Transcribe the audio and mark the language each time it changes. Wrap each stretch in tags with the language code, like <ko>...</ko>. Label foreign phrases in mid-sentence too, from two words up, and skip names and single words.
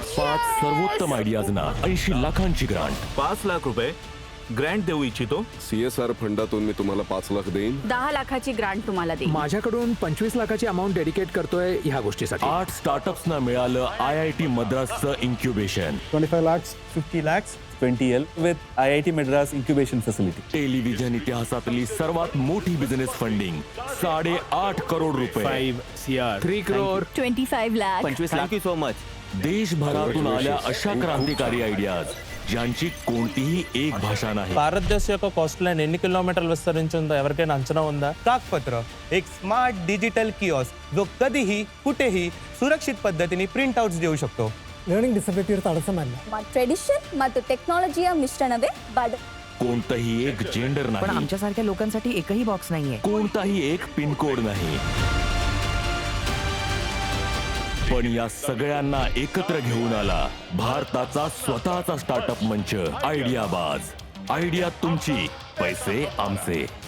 <mr>5 सर्वोत्तम आयडियाजना 80 लाखांची ग्रांट. 5 लाख रुपये ग्रँट देऊ इच्छितो. CSR फंडातून मी तुम्हाला 5 लाख देईन. 10 लाखाची ग्रांट तुम्हाला देईल. माझ्याकडून 25 लाखाची</mr> <en>amount dedicate</en> <mr>करतोय ह्या गोष्टीसाठी. 8 स्टार्टअप्सना मिळालं IIT मद्रासचं इन्क्युबेशन.</mr> <en>25 lakhs, 50 lakhs, 20L with IIT Madras incubation facility.</en> <mr>टेलिव्हिजन इतिहासातली सर्वात मोठी</mr> <en>business funding</en> <mr>8.5 करोड रुपये.</mr> <en>5 CR, 3 crore. 25 lakh.</en> <mr>25 लाख.</mr> <en>Thank you so much.</en> <mr>देशभरातून आल्या अशा क्रांतिकारी आयडियाज ज्यांची कोणतीही एक భాషा नाही.</mr> <te>భారతదేశ యొక్క</te> <en>coast line</en> <te>ఎన్ని కిలోమీటర్లు విస్తరించి ఉందో ఎవరికైనా అంచనా ఉందా?</te> <mr>कागपत्र एक</mr> <en>smart digital kiosk</en> <mr>जो कधीही कुठेही सुरक्षित पद्धतीने</mr> <en>print outs</en> <mr>देऊ शकतो.</mr> <en>learning disability</en> <kn>ಇರುತ್ತೆ ಅಳಸಮಲ್ಲ. ट्रेडिशन ಮತ್ತು ಟೆಕ್ನಾಲಜಿಯ ಮಿಶ್ರಣವೇ ಬಡ.</kn> <mr>कोणतंही एक जेंडर पण नाही, आमच्यासारख्या लोकांसाठी एकही बॉक्स नाहीये. कोणताही एक पिनकोड नाही, पण या सगळ्यांना एकत्र घेऊन आला भारताचा स्वतःचा स्टार्टअप मंच आयडियाबाज. आयडिया तुमची, पैसे आमचे.</mr>